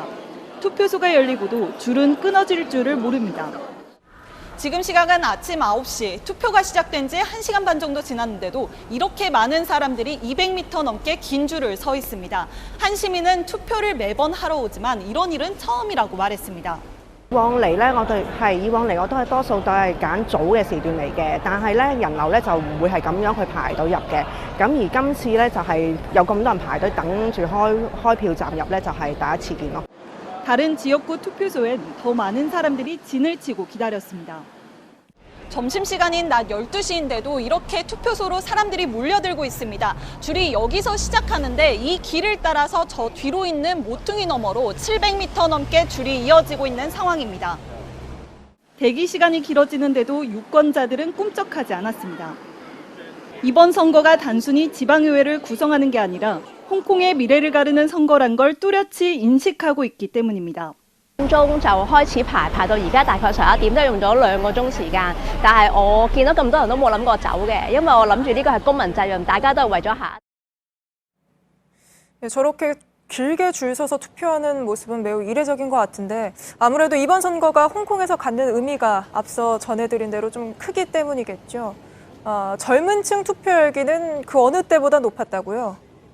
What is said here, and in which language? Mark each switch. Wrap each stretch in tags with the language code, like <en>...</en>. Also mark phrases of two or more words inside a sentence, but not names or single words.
<ko>투표소가 열리고도 줄은 끊어질 줄을 모릅니다. 지금 시각은 아침 9시, 투표가 시작된 지 1시간 반 정도 지났는데도 이렇게 많은 사람들이 200m 넘게 긴 줄을 서 있습니다. 한 시민은 투표를 매번 하러 오지만 이런 일은 처음이라고 말했습니다.</ko> <yue>以往嚟咧，以往嚟我都係多數都係揀早嘅時段嚟嘅，但係咧人流咧就唔會係咁樣去排到入嘅。咁而今次咧就係有咁多人排隊等住開票站入咧，就係第一次見咯。</yue> <ko>다른 지역구 투표소엔 더 많은 사람들이 진을 치고 기다렸습니다. 점심시간인 낮 12시인데도 이렇게 투표소로 사람들이 몰려들고 있습니다. 줄이 여기서 시작하는데 이 길을 따라서 저 뒤로 있는 모퉁이 너머로 700m 넘게 줄이 이어지고 있는 상황입니다. 대기 시간이 길어지는데도 유권자들은 꿈쩍하지 않았습니다. 이번 선거가 단순히 지방의회를 구성하는 게 아니라 홍콩의 미래를 가르는 선거란 걸 뚜렷이 인식하고 있기 때문입니다.</ko> <yue>鐘就開始排到而家大概11點，都用咗2個鐘時間。但係我見到咁多人都冇諗過走嘅，因為我諗住呢個係公民責任，大家都係為咗下。</yue> <ko>저렇게 길게 줄 서서 투표하는 모습은 매우 이례적인 것 같은데 아무래도 이번 선거가 홍콩에서 갖는 의미가 앞서 전해드린 대로 좀 크기 때문이겠죠. 젊은 층 투표 열기는 그 어느 때보다 높았다고요?</ko>